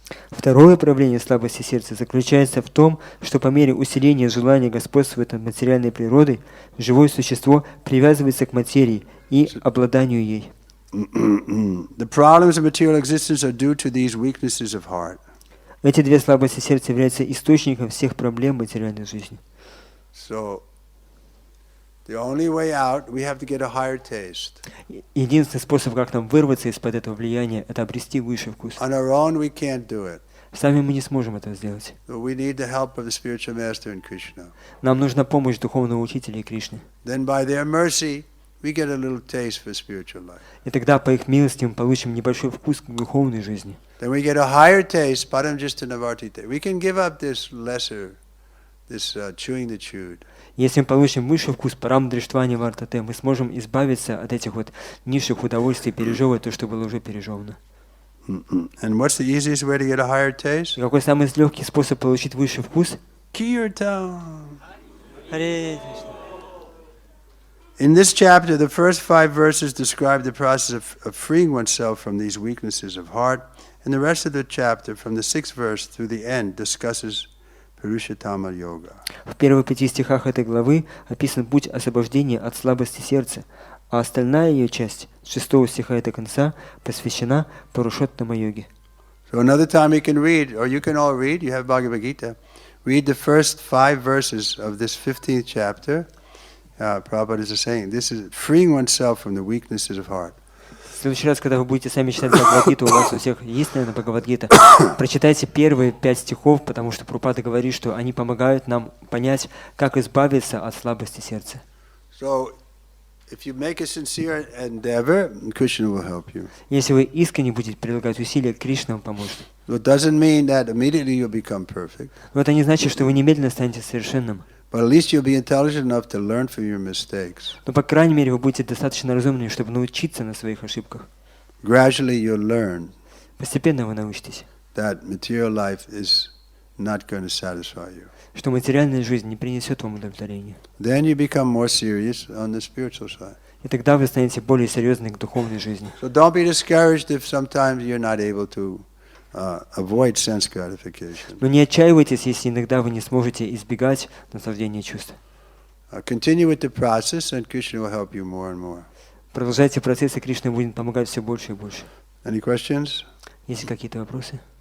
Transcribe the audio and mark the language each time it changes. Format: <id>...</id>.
<ru>Второе проявление слабости сердца заключается в том, что по мере усиления желания господствовать над материальной природой, живое существо привязывается к материи и обладанию ей.</ru> <en>The problems of material existence are due to these weaknesses of heart.</en> <ru>Эти две слабости сердца являются источником всех проблем материальной жизни.</ru> <en>So, the only way out, we have to get a higher taste.</en> <ru>Единственный способ, как нам вырваться из-под этого влияния, это обрести высший вкус.</ru> <en>On our own, we can't do it.</en> <ru>Сами мы не сможем этого сделать.</ru> <en>So we need the help of the spiritual master in Krishna.</en> <ru>Нам нужна помощь духовного учителя и Кришны.</ru> <en>Then by their mercy, we get a little taste for spiritual life.</en> <ru>И тогда, по их милости, мы получим небольшой вкус к духовной жизни.</ru> <en>Then we get a higher taste, param jistanavartite. We can give up this lesser, chewing the chewed.</en> <ru>Если мы получим высший вкус парам дриштвани вартате, мы сможем избавиться от этих вот низших удовольствий, пережевывать то, что было уже пережевано.</ru> <en>And what's the easiest way to get a higher taste?</en> <ru>И какой самый легкий способ получить высший вкус?</ru> <en>Kirtan. In this chapter, the first 5 verses describe the process of freeing oneself from these weaknesses of heart, and the rest of the chapter, from the 6th verse through the end, discusses Purushottama Yoga.</en> <ru>В первых 5 стихах этой главы описан путь освобождения от слабости сердца, а остальная ее часть, с 6 стиха и до конца, посвящена Пурушоттама йоге.</ru> <en>So another time you can read, or you can all read, you have Bhagavad Gita, read the first 5 verses of this 15th chapter. Prabhupada is saying, this is freeing oneself from the weaknesses of heart.</en> <ru>В следующий раз, когда вы будете сами читать Бхагавад-гиту, у вас у всех есть, наверное, Бхагавад-гита, прочитайте первые 5 стихов, потому что Прабхупада говорит, что они помогают нам понять, как избавиться от слабости сердца.</ru> <en>So, if you make a sincere endeavor, Krishna will help you.</en> <ru>Если вы искренне будете прилагать усилия, Кришна вам поможет.</ru> <en>It doesn't mean that immediately you'll become perfect.</en> <ru>Но это не значит, что вы немедленно станете совершенным.</ru> <en>But at least you'll be intelligent enough to learn from your mistakes.</en> <ru>Но, по крайней мере, вы будете достаточно разумными, чтобы научиться на своих ошибках.</ru> <en>Gradually you'll learn</en> <ru>Постепенно вы научитесь,</ru> <en>that material life is not going to satisfy you.</en> <ru>что материальная жизнь не принесет вам удовлетворения.</ru> <en>Then you become more serious on the spiritual side.</en> <ru>И тогда вы станете более серьезны к духовной жизни.</ru> <en>So don't be discouraged if sometimes you're not able to avoid sense gratification.</en> <ru>Но не отчаивайтесь, если иногда вы не сможете избегать наслаждения чувств.</ru> <en>Continue with the process and Krishna will help you more and more.</en> <ru>Продолжайте процесс, и Кришна будет помогать все больше и больше.</ru> <en>Any questions?</en> <ru>Есть ли какие-то вопросы?</ru>